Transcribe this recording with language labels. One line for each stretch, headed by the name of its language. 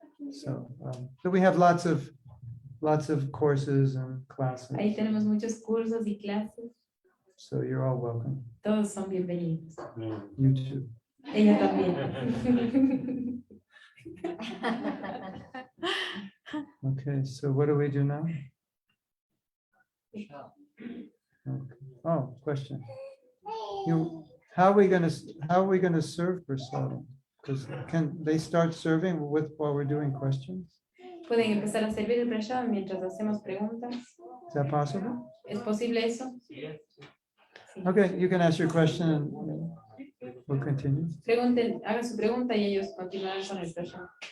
English: So we have lots of courses and classes.
Spanish: Ahí tenemos muchos cursos y clases.
English: So you're all welcome.
Spanish: Todos son bienvenidos.
English: You too.
Spanish: Ella también.
English: Okay, so what do we do now? Okay. Oh, question. How are we gonna serve Prasad? Because can they start serving while we're doing questions?
Spanish: Pueden empezar a servir el prashad mientras hacemos preguntas.
English: Is that possible?
Spanish: ¿Es posible eso?
English: Okay, you can ask your question and we'll continue.
Spanish: Pregunten, hagan su pregunta y ellos continuarán con el prashad.